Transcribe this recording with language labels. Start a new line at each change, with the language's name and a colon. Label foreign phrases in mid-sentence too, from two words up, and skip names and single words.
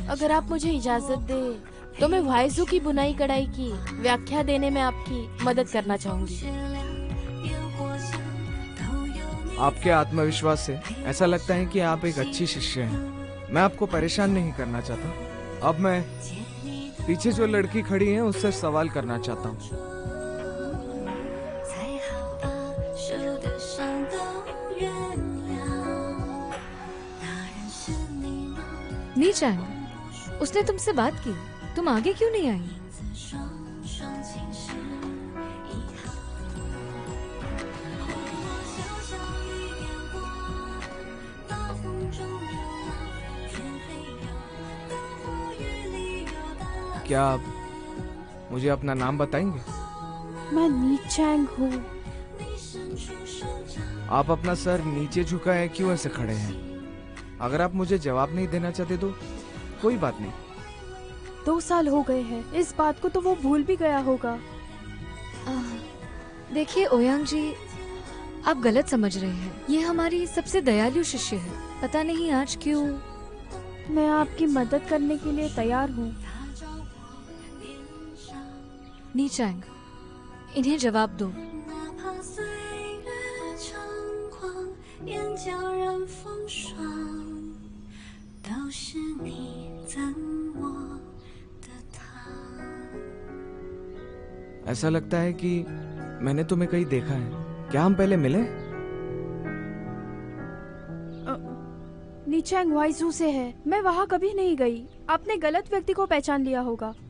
Hindi: अगर आप मुझे इजाजत दे तो मैं वाइजू की बुनाई कढ़ाई की व्याख्या देने में आपकी मदद करना चाहूंगी। आपके आत्मविश्वास से ऐसा लगता है कि आप एक अच्छी शिष्य हैं। मैं आपको परेशान नहीं करना चाहता। अब मैं पीछे जो लड़की खड़ी है उससे सवाल करना चाहता हूँ।
Chinese: 才好把受的伤都原谅。那人是你吗？
Hindi: नीचांग, उसने तुमसे बात की, तुम आगे क्यों नहीं आई?
Chinese: 双双情是遗憾。我小小一点火，大风中流浪，天黑有灯火，雨里有大。
Hindi: क्या आप मुझे अपना नाम बताएंगे? मैं नीचांग हूँ। आप अपना सर नीचे झुकाए क्यों ऐसे खड़े हैं? अगर आप मुझे जवाब नहीं देना चाहते तो कोई बात नहीं। 2 साल हो गए हैं, इस बात को तो वो भूल भी गया होगा। देखिए ओयांग जी, आप गलत समझ रहे हैं। ये हमारी सबसे दयालु शिष्य है। पता नहीं आज क्यों। मैं आपकी मदद करने के लिए तैयार हूँ। नीचांग, इन्हें जवाब दो।
Chinese: 哪怕岁月长狂，眼角染风霜，都是你赠我的糖。
Hindi: ऐसा लगता है कि मैंने तुम्हें कहीं देखा है। क्या हम पहले मिले? नीचांग वाइजू से है। मैं वहाँ कभी नहीं गई। आपने गलत व्यक्ति को पहचान लिया होगा।